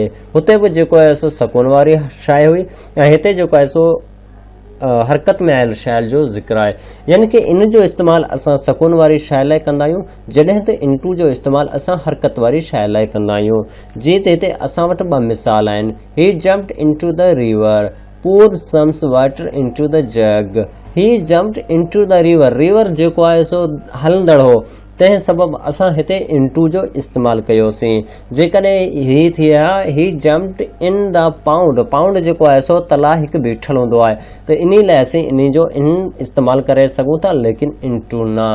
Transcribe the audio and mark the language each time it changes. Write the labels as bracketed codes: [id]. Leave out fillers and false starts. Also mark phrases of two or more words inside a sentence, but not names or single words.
[sd] हुते बि जेको आहे सो सकून वारी शइ हुई ऐं हिते जेको आहे सो हरकत में आयल शइ जो ज़िक्र आहे, यानी कि इन जो इस्तेमालु असां सकून वारी शइ लाइ कंदा आहियूं, जॾहिं त इनटू जो इस्तेमालु असां हरकत वारी शइ लाइ कंदा आहियूं। जीअं त हिते असां वटि ॿ मिसाल आहिनि। [en] He jumped into the river, poured some water into the jug। he jumped into the river। [sd] रिवर जेको आहे सो हलंदड़ हो, तंहिं सबबि असां हिते इनटू जो इस्तेमालु कयोसीं। जेकॾहिं ही थिया [en] he jumped in the pound, [sd] पाउंड जेको आहे सो तला हिकु बीठल हूंदो आहे, त इन लाइ असीं इन जो इन इस्तेमालु करे सघूं था, लेकिन इनटू न।